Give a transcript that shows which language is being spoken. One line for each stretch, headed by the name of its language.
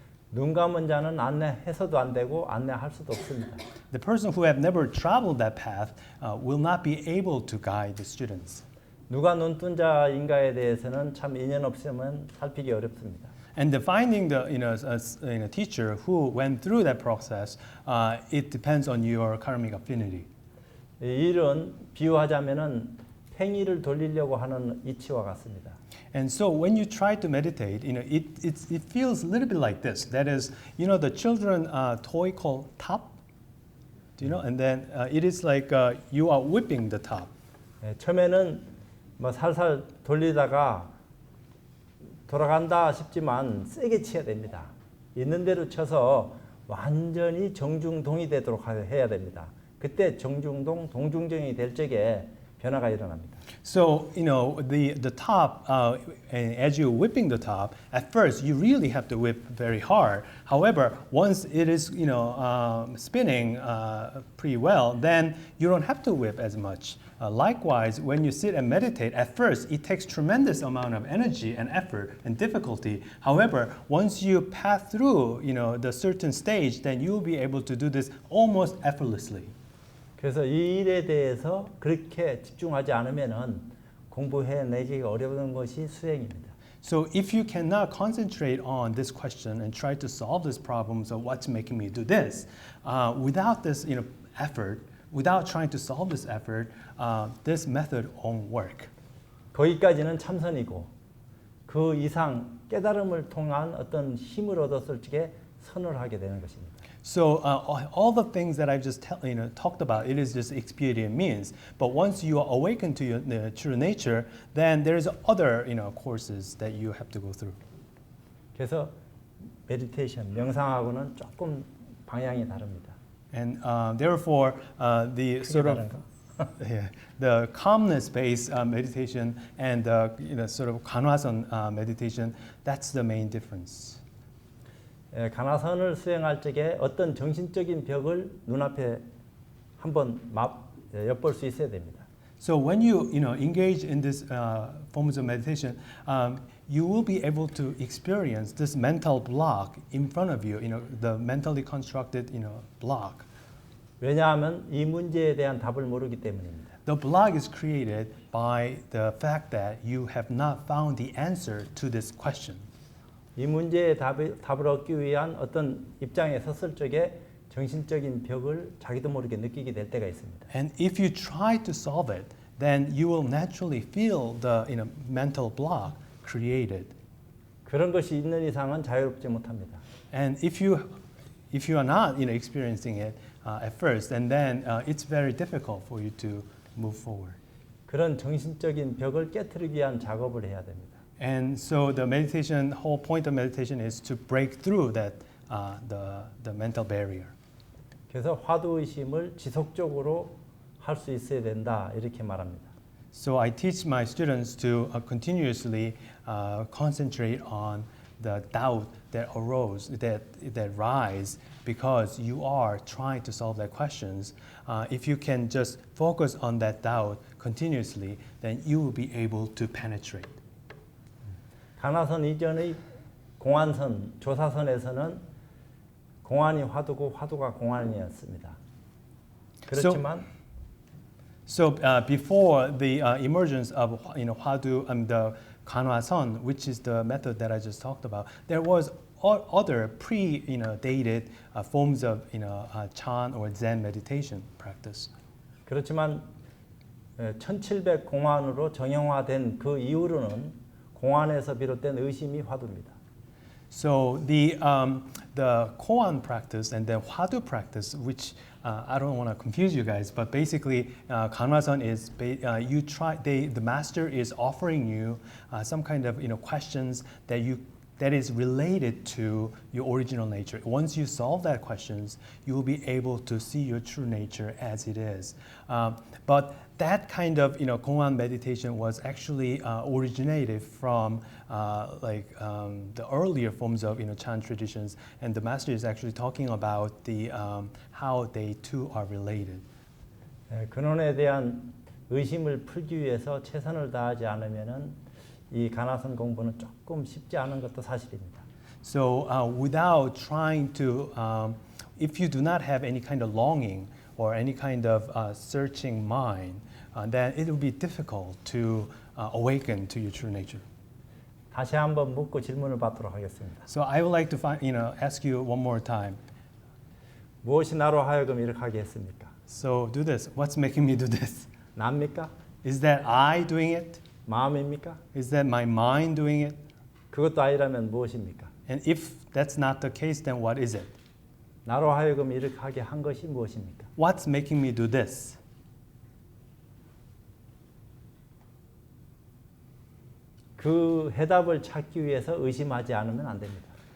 Korean: 눈 감은 자는 안내해서도 안 되고 안내할 수도 없습니다.
English: The person who have never traveled that path will not be able to guide the students.
Korean: 누가 눈뜬 자인가에 대해서는 참 인연 없으면 살피기 어렵습니다.
English: And finding a teacher who went through that process, it depends on your karmic affinity.
Korean: 이 일은 비유하자면은 팽이를 돌리려고 하는 이치와 같습니다.
English: And so when you try to meditate, it feels a little bit like this. That is, the children toy called top. Do you know? And then it is like you are whipping the top.
Korean: 처음에는 뭐 살살 돌리다가 돌아간다 싶지만 세게 쳐야 됩니다. 있는 대로 쳐서 완전히 정중동이 되도록 해야 됩니다. 그때 정중동, 동중정이 될 적에 변화가 일어납니다.
English: So the top, as you're whipping the top, at first you really have to whip very hard. However, once it is spinning pretty well, then you don't have to whip as much. Likewise, when you sit and meditate, at first it takes tremendous amount of energy and effort and difficulty. However, once you pass through the certain stage, then you'll be able to do this almost effortlessly.
Korean: 그래서 이 일에 대해서 그렇게 집중하지 않으면은 공부해내기가 어려운 것이 수행입니다.
English: So if you cannot concentrate on this question and try to solve these problems of what's making me do this, without this effort, without trying to solve this effort, this method won't work.
Korean: 거기까지는 참선이고 그 이상 깨달음을 통한 어떤 힘을 얻었을 적에 선을 하게 되는 것입니다.
English: So all the things that I've just talked about, it is just experience means. But once you are awakened to your true nature, then there's other courses that you have to go through.
Korean: 그래서 메디테이션, 명상하고는 조금 방향이 다릅니다.
English: And therefore, the sort of the calmness-based meditation and sort of 간화선 meditation, that's the main difference.
Korean: 간화선을 수행할 적에 어떤 정신적인 벽을 눈앞에 한번 엿볼 수 있어야 됩니다.
English: So when you engage in this forms of meditation, you will be able to experience this mental block in front of you. The mentally constructed block.
Korean: 왜냐하면 이 문제에 대한 답을 모르기 때문입니다.
English: The block is created by the fact that you have not found the answer to this question.
Korean: 이 문제의 답을 얻기 위한 어떤 입장에 섰을 적에 정신적인 벽을 자기도 모르게 느끼게 될 때가 있습니다.
English: And if you try to solve it, then you will naturally feel the mental block created.
Korean: 그런 것이 있는 이상은 자유롭지 못합니다.
English: And if you are not, experiencing it at first, and then it's very difficult for you to move forward.
Korean: 그런 정신적인 벽을 깨트리기 위한 작업을 해야 됩니다.
English: And so the meditation, whole point of meditation is to break through that the mental barrier.
Korean: 그래서 화두 의심을 지속적으로 할 수 있어야 된다 이렇게 말합니다.
English: So I teach my students to continuously concentrate on the doubt that arose, that rise because you are trying to solve their questions. If you can just focus on that doubt continuously, then you will be able to penetrate.
Korean: 가나선 이전의 공안선, 조사선에서는 공안이 화두고 화두가 공안이었습니다. 그렇지만
English: So before the emergence of Hwadu and the Kanwason, which is the method that I just talked about, there was other pre-dated forms of Chan or Zen meditation practice.
Korean: 그렇지만 1700 공안으로 정형화된 그 이후로는 공안에서 비롯된 의심이 화두입니다.
English: So the koan practice and the hwadu practice, which I don't want to confuse you guys, but basically kanwasan is the master is offering you some kind of questions that is related to your original nature. Once you solve that questions, you will be able to see your true nature as it is. But that kind of koan meditation was actually originated from the earlier forms of Chan traditions, and the master is actually talking about the how they two are related.
Korean: 근원에 대한 의심을 풀기 위해서 최선을 다하지 않으면은 이 가나선 공부는 조금 쉽지 않은 것도 사실입니다.
English: So without trying to, if you do not have any kind of longing or any kind of searching mind, then it will be difficult to awaken to your true nature.
Korean: 다시 한번 묻고 질문을 받도록 하겠습니다.
English: So I would like to ask you one more time.
Korean: 무엇이 나로 하여금 이렇게 하게 했습니까?
English: So do this. What's making me do this?
Korean: 나입니까?
English: Is that I doing it?
Korean: 마음입니까?
English: Is that my mind doing it?
Korean: 그것도 아니라면 무엇입니까?
English: And if that's not the case, then what is it?
Korean: 나로 하여금 이렇게 하게 한 것이 무엇입니까?
English: What's making me do this?
Korean: 그 해답을 찾기 위해서 의심하지 않으면 안 됩니다.